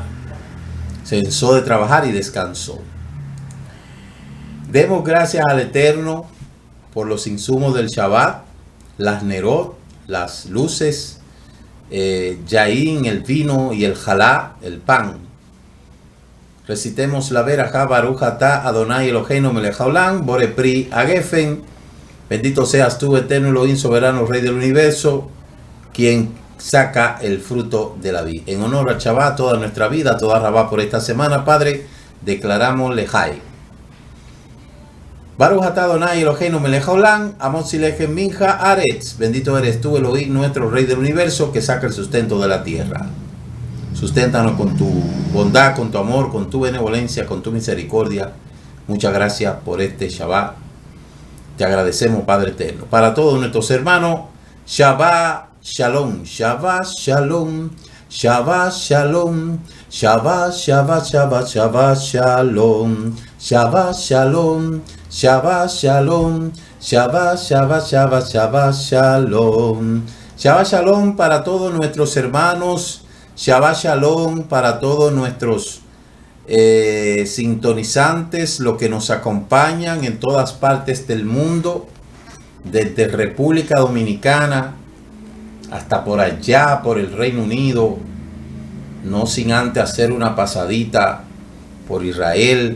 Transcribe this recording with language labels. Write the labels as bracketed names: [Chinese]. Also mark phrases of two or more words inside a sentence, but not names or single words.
[Spanish] Cesó de trabajar y descansó. Demos gracias al Eterno por los insumos del Shabbat, las nerot, las luces, yaín, el vino y el jalá, el pan. Recitemos la verajá [Hebrew] ברוך אתה אדני אלהינו מלך העולם בורא פרי הגפן. [Spanish] Bendito seas tú, Eterno Elohim, soberano Rey del universo, quien saca el fruto de la vid. En honor al Shabbat, toda nuestra vida, toda Rabá por esta semana, Padre, declaramos lejai. [Hebrew] ברוך אתה אדני אלהינו מלך העולם, המוציא לחם מנחה ארץ. [Spanish] Bendito eres tú, Elohim, nuestro Rey del universo, que saca el sustento de la tierra. Susténtanos con tu bondad, con tu amor, con tu benevolencia, con tu misericordia. Muchas gracias por este Shabbat. Te agradecemos, Padre eterno. Para todos nuestros hermanos, [Hebrew] שבת שלום, שבת שלום, שבת שלום, שבת, שבת, שבת, שבת שלום, שבת שלום, שבת שלום, שבת, שבת, שבת, שבת שלום. שבת שלום [Spanish] para todos nuestros hermanos, [Hebrew] שבת שלום [Spanish] para todos nuestros sintonizantes, los que nos acompañan en todas partes del mundo, desde República Dominicana hasta por allá, por el Reino Unido, no sin antes hacer una pasadita por Israel.